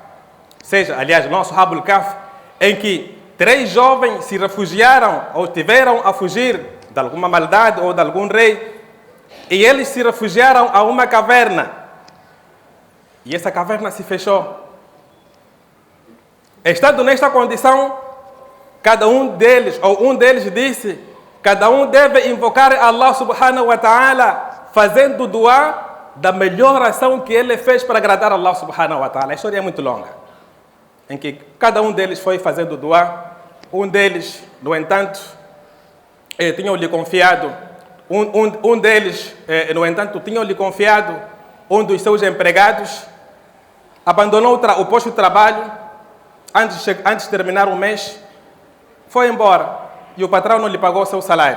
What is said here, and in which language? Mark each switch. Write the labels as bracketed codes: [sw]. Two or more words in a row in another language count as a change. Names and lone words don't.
[pt] Seja, aliás, não Ashabul Kahf, em que 3 jovens se refugiaram ou tiveram a fugir de alguma maldade ou de algum rei, e eles se refugiaram a uma caverna, e essa caverna se fechou. Estando nesta condição, cada um deles, ou um deles disse, cada um deve invocar [ar] الله سبحانه وتعالى, [pt] fazendo dua da melhor ação que ele fez para agradar [ar] الله سبحانه وتعالى. [pt] A história é muito longa, em que cada um deles foi fazendo dua. Um deles, no entanto, tinham-lhe confiado, um deles, no entanto, tinham-lhe confiado um dos seus empregados, abandonou o posto de trabalho antes de terminar o mês, foi embora e o patrão não lhe pagou o seu salário.